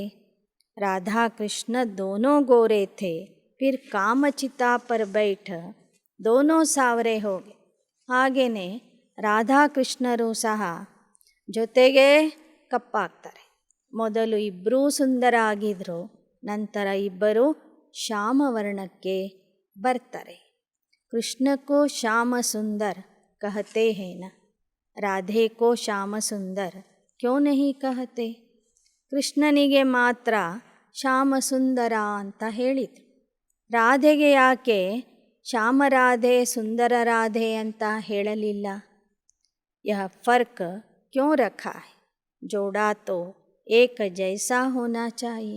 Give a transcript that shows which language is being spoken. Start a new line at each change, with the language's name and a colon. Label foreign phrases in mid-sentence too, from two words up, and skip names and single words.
Hindi: राधाकृष्ण दोनों गोरे थे, फिर कामचिता पर बैठ दोनों सांवरे हो गए.
Kannada: ಹಾಗೆಯೇ ರಾಧಾಕೃಷ್ಣರು ಸಹ ಜೊತೆಗೇ ಕಪ್ಪಾಗ್ತಾರೆ. ಮೊದಲು ಇಬ್ಬರೂ ಸುಂದರ ಆಗಿದ್ದರು, ನಂತರ ಇಬ್ಬರು ಶ್ಯಾಮವರ್ಣಕ್ಕೆ ಬರ್ತಾರೆ.
Hindi: कृष्ण को श्याम सुंदर कहते हैं ना, राधे को श्याम सुंदर क्यों नहीं कहते?
Kannada: ಕೃಷ್ಣನಿಗೆ ಮಾತ್ರ ಶ್ಯಾಮ ಸುಂದರ ಅಂತ ಹೇಳಿದರು. ರಾಧೆಗೆ ಯಾಕೆ ಶ್ಯಾಮರಾಧೆ, ಸುಂದರ ರಾಧೆ ಅಂತ ಹೇಳಲಿಲ್ಲ?
Hindi: यह फर्क क्यों रखा है? जोड़ा तो एक जैसा होना चाहिए.